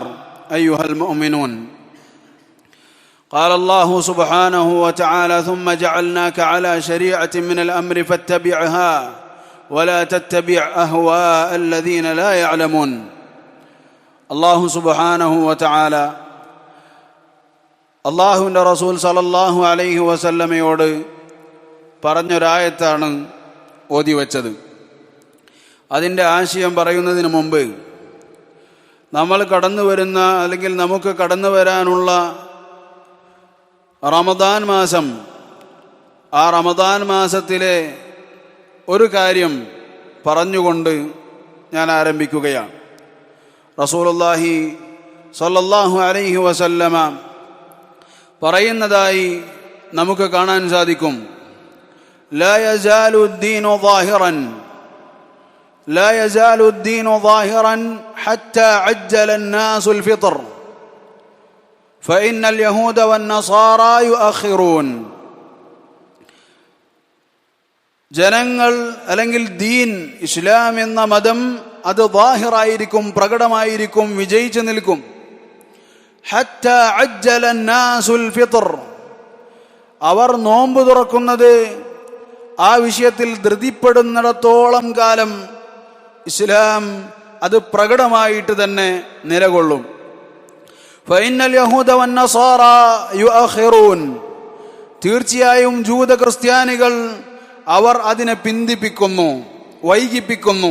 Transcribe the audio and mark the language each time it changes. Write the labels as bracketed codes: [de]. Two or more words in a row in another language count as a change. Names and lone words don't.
[ar] أيها المؤمنون، قال الله سبحانه وتعالى: ثم جعلناك على شريعة من الأمر فاتبعها ولا تتبع أهواء الذين لا يعلمون. الله سبحانه وتعالى [ml] അള്ളാഹുവിൻ്റെ റസൂൽ [ar] صلى الله عليه [ml] വസല്ലമയോട് പറഞ്ഞൊരായത്താണ് ഓതി വച്ചത്. അതിൻ്റെ ആശയം പറയുന്നതിന് മുമ്പ് നമ്മൾ കടന്നു വരുന്ന അല്ലെങ്കിൽ നമുക്ക് കടന്നു വരാനുള്ള റമദാൻ മാസം, ആ റമദാൻ മാസത്തിലെ ഒരു കാര്യം പറഞ്ഞുകൊണ്ട് ഞാൻ ആരംഭിക്കുകയാണ്. [ar] رسول الله صلى الله عليه وسلم [ml] പറയുന്നതായി നമുക്ക് കാണാൻ സാധിക്കും: [ar] لا يزال الدين ظاهرا حتى عجل الناس الفطر فإن اليهود والنصارى يؤخرون. [ml] ജനങ്ങൾ അല്ലെങ്കിൽ ദീൻ, ഇസ്ലാം എന്ന മതം അത് ളാഹിറായിരിക്കും, പ്രകടമായിരിക്കും, വിജയിച്ചു നിൽക്കും. [ar] حتى عجل الناس الفطر, [ml] അവർ നോമ്പ് തുറക്കുന്നത് ആ വിഷയത്തിൽ ധൃതിപ്പെടുന്നിടത്തോളം കാലം ഇസ്ലാം അത് പ്രകടമായിട്ട് തന്നെ നിലകൊള്ളും. [ar] فإن اليهود والنصارى يؤخرون, [ml] തീർച്ചയായും ജൂത ക്രിസ്ത്യാനികൾ അവർ അതിനെ പിന്തിപ്പിക്കുന്നു, വൈകിപ്പിക്കുന്നു.